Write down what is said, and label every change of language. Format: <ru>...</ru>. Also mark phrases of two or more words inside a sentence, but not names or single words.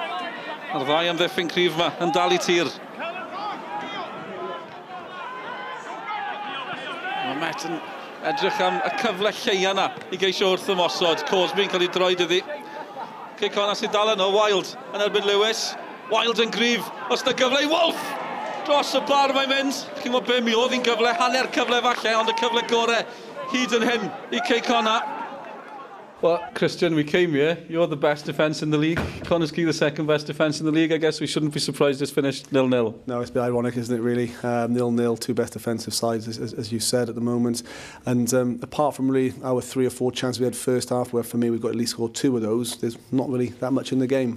<cy>A'r ddau amddiffyn cryf yma yn dal i tir. Mae Met yn edrych am y cyfle lleia yna i geisio wrth ymosod. Cosby'n cael ei droed iddi. Cei Connah sydd dal yno. Wild yn erbyn Lewis. Wild yn gryf. Os na gyfle i Wolf! Dros y bar mae'n mynd. Chi'n gwybod be mi oedd hi'n gyfle, hanner cyfle falle, ond y cyfle gorau hyd yn hyn i Cei Connah.</cy> <en>Well, Christian, we came here. You're the best defence in the league. Connah's Quay, the second best defence in the league. I guess we shouldn't be surprised it's finished 0-0. No, it's a bit ironic, isn't it, really? 0-0, 2 best defensive sides, as you said, at the moment. And apart from really our 3 or 4 chances we had first half, where for me we've got at least scored 2 of those, there's not really that much in the game.</en>